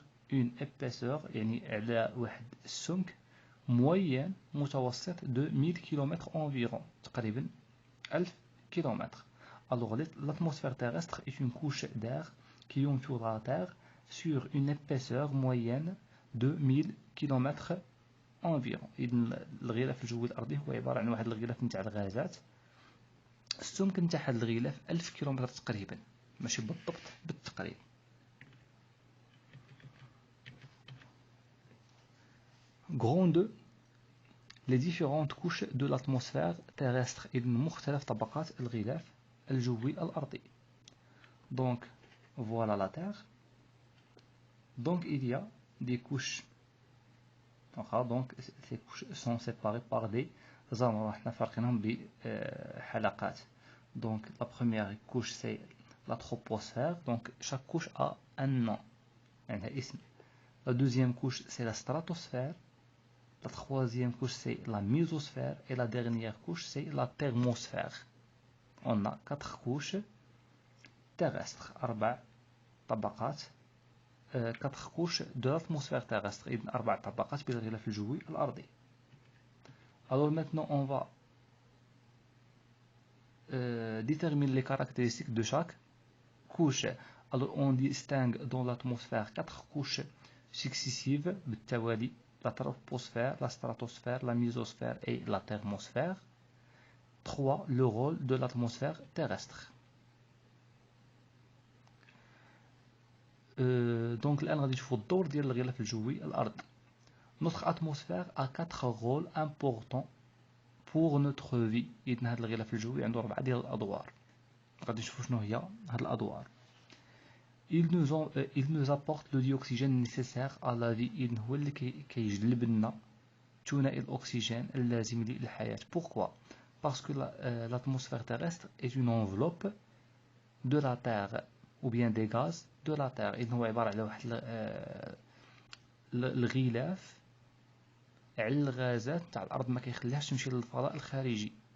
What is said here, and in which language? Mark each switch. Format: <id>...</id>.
<fr>une épaisseur</fr> <ar>يعني على واحد السمك</ar> <fr>moyenne</fr> <ar>متوسط</ar> <fr>de 1000 km environ، تقريبا 1000 km. Alors l'atmosphère terrestre est une couche d'air qui entoure la Terre sur une épaisseur moyenne de 1000 km environ.</fr> <ar>إذن الغلاف الجوي الأرضي هو عبارة عن واحد الغلاف نتاع الغازات، السمك نتاع هذا الغلاف 1000 كيلومتر تقريبا، ماشي بالضبط، بالتقريب.</ar> <fr>Grand 2, les différentes couches de l'atmosphère terrestre.</fr> <ar>إذن مختلف طبقات الغلاف الجوي الأرضي.</ar> <fr>Donc voilà la Terre. Donc il y a des couches. Donc ces couches sont séparées par des zones.</fr> <ar>راح نفرقهم بحلقات.</ar> <fr>Donc la première couche c'est la troposphère. Donc chaque couche a un nom. La deuxième couche c'est la stratosphère. La troisième couche c'est la mésosphère. Et la dernière couche c'est la thermosphère. On a 4 couches terrestres.</fr> <ar>4 طبقات</ar> <fr>4 couches de l'atmosphère terrestre. إذن 4 طبقات بالغلاف الجوي الأرضي. Alors maintenant on va déterminer les caractéristiques de chaque couche. Alors on distingue dans l'atmosphère 4 couches successives بالتوالي: la troposphère, la stratosphère, la mésosphère et la thermosphère. 3. Le rôle de l'atmosphère terrestre.</fr> <ar>Donc الآن غادي نشوفوا الدور ديال الغلاف الجوي الأرضي.</ar> <fr>Notre atmosphère a 4 rôles importants pour notre vie.</fr> <ar>إذن هذا الغلاف الجوي عنده 4 ديال الأدوار. غادي نشوفوا شنو هي هاد الأدوار.</ar> <fr>Il nous apporte le dioxygène nécessaire à la vie.</fr> <ar>إذن هو اللي كيجلب لنا ثانائي الأكسجين اللازم للحياة.</ar> <fr>Pourquoi? Parce que l'atmosphère terrestre est une enveloppe de la Terre ou bien des gaz de la Terre.</fr> <ar>إذن هو عبارة على واحد الغلاف على الغازات تاع الأرض، ما كيخليهاش تمشي للفضاء الخارجي.</ar>